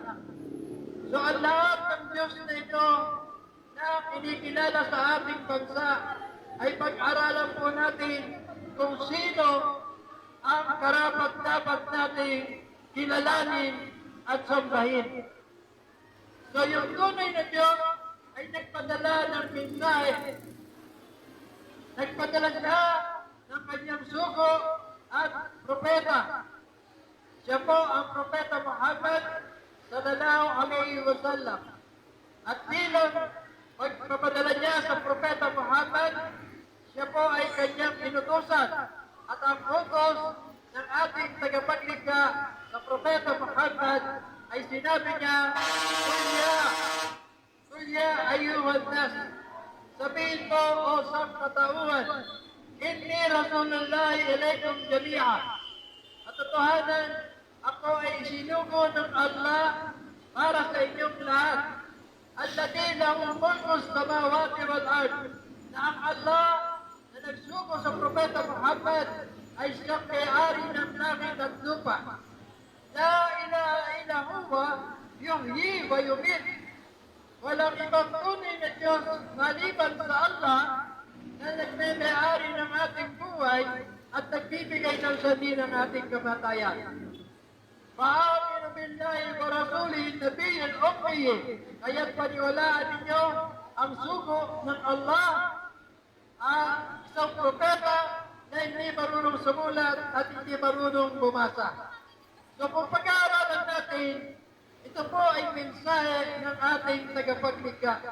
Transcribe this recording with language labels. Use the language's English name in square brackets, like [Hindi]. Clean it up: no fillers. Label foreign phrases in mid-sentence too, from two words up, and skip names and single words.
[Filipino] So ang lahat ng Diyos na ito na kinikilala sa ating bansa ay pag-aralan po natin kung sino ang karapat-dapat nating kilalanin at sambahin. So yung tunay na Diyos ay nagpadala ng mensahe. Nagpadala siya ng kanyang sugo at propeta. Siya po ang propeta Muhammad [Arabic] صلى الله عليه وسلم. [Filipino] At bilang pagpapadala niya sa propeta Muhammad, siya po ay kanyang inutusan. At ang utos ng ating tagapaglikha sa propeta Muhammad ay sinabi niya, [Arabic] قل يا أيها الناس, [Filipino] sabihin mo o sangkatauhan, [Arabic] إني رسول الله إليكم جميعا. [Filipino] At totohanan, ako ay isinugo ng Allah para sa inyong lahat. [Arabic] الذي له ملك السماوات والأرض. [Filipino] Na ang Allah na nagsugo sa propeta Muhammad ay siyang may-ari ng langit at lupa. [Arabic] لا إله إلا هو يحيي ويميت. [Filipino] Walang ibang tunay na Diyos maliban sa Allah na nagme-may-ari ng ating buhay at nagbibigay ng sabi ng ating kamatayan. [Arabic] فآمنوا بالله ورسوله النبي الأمي. [Filipino] Kaya't paniwalaan ninyo ang sugo ng Allah, ang isang propeta na hindi marunong sumulat at hindi marunong bumasa. So kung pag-aaralan natin, ito po ay mensahe ng ating tagapaglikha.